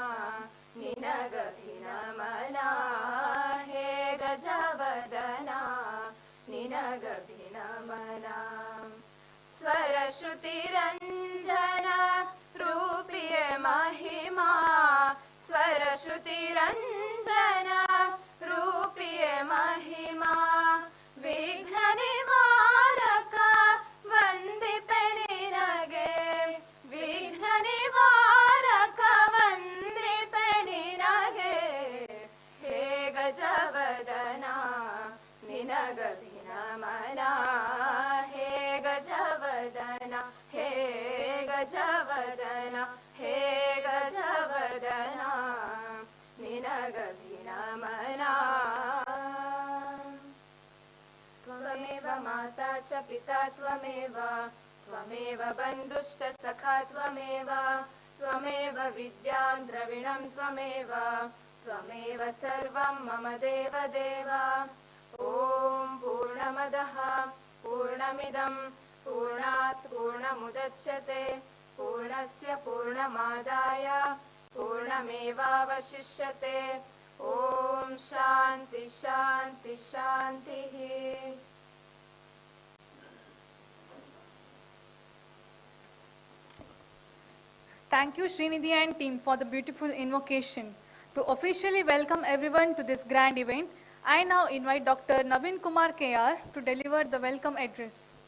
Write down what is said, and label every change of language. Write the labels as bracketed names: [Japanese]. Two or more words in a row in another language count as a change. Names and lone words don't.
[Kannada] ನಿನಗಭಿನಮನ ಹೇ ಗಜವದನ ನಿನಗಭಿನಮನ ಸ್ವರ ಶ್ರುತಿರಂಜನ ರೂಪಿಯ ಮಹಿಮಾ ಸ್ವರ ಶ್ರುತಿರಂಜನ ರೂಪಿಯ ಮಹಿಮಾ ವಿಘ್ನ ನಿವಾರಕ ವಂದಿಪೆ ನಿನಗೆ ವಿಘ್ನ ನಿವಾರಕ ವಂದಿಪೆ ನಿನಗೆ ಹೇ ಗಜವದನ ನಿನಗಭಿನಮನ ಹೇ ಗಜವದನ ಹೇ ಗಜವದನ ಹೇ ಗಜವದನ ನಿನಗಭಿನಮನ [Sanskrit] त्वमेव माता च पिता त्वमेव त्वमेव बन्धुश्च सखा त्वमेव त्वमेव विद्यां द्रविणं त्वमेव त्वमेव सर्वं मम देवदेव ॐ पूर्णमदः पूर्णमिदं पूर्णात् पूर्णमुदच्यते पूर्णस्य पूर्णमादाय पूर्णमेवावशिष्यते ॐ शान्ति शान्ति शान्तिः. [English] Thank you, Srinidhi and team, for the beautiful invocation. To officially welcome everyone to this grand event, I now invite Dr. Naveen Kumar KR to deliver the welcome address.